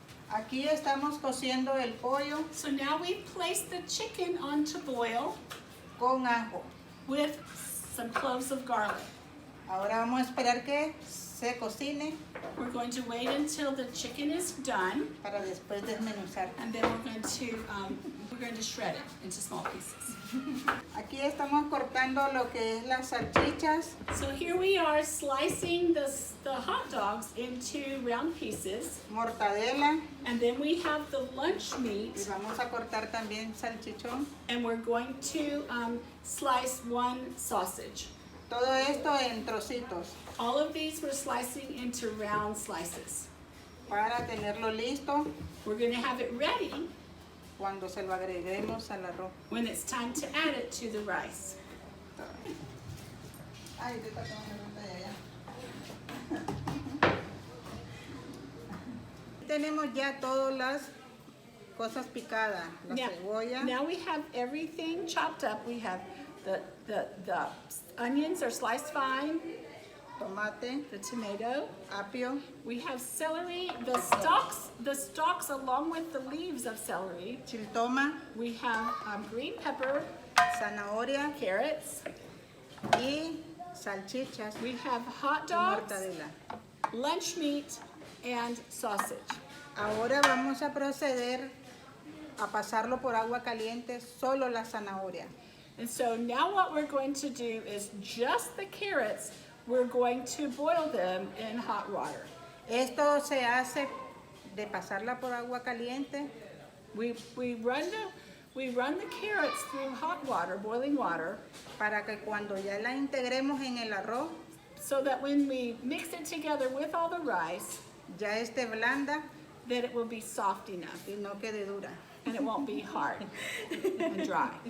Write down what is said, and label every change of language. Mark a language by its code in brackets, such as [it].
[es] Aquí estamos cociendo el pollo [en] So now we place the chicken onto boil [es] con ajo. [en] with some cloves of garlic. [es] Ahora vamos a esperar que se cocine [en] We're going to wait until the chicken is done, [es] para después desmenuzar. [en] and then we're going to shred it into small pieces. [es] Aquí estamos cortando lo que es las salchichas, [en] So here we are slicing the hot dogs into round pieces, [es] mortadela [en] and then we have the lunch [es] y [en] meat, [es] vamos a cortar también salchichón. [en] and we're going to slice one sausage. [es] Todo esto en trocitos [en] All of these we're slicing into round slices. [es] para tenerlo listo [en] We're going to have it ready [es] cuando se lo agreguemos al arroz. [en] when it's time to add it to the rice. [es] Ay, te está tomando la pantalla ya. Tenemos ya todas las cosas picadas, la cebolla, [en] Now we have everything chopped up. We have the onions are sliced fine, [es] tomate, [en] the tomato. [es] apio, [en] We have celery, the stalks along with the leaves of celery. [es] chiltoma, [en] We have green pepper, [es] zanahoria [en] carrots. [es] y salchichas [en] We have hot [es] y [en] dogs, [es] mortadela. [en] lunch meat, and sausage. [es] Ahora vamos a proceder a pasarlo por agua caliente, solo la zanahoria. [en] And so now what we're going to do is just the carrots, we're going to boil them in hot water. [es] Esto se hace de pasarla por agua caliente [en] We run the carrots through hot water, boiling water, [es] para que cuando ya la integremos en el arroz [en] so that when we mix it together with all the rice, [es] ya esté blanda [en] that it will be soft enough [es] y no quede dura. [en] and it won't be hard and dry.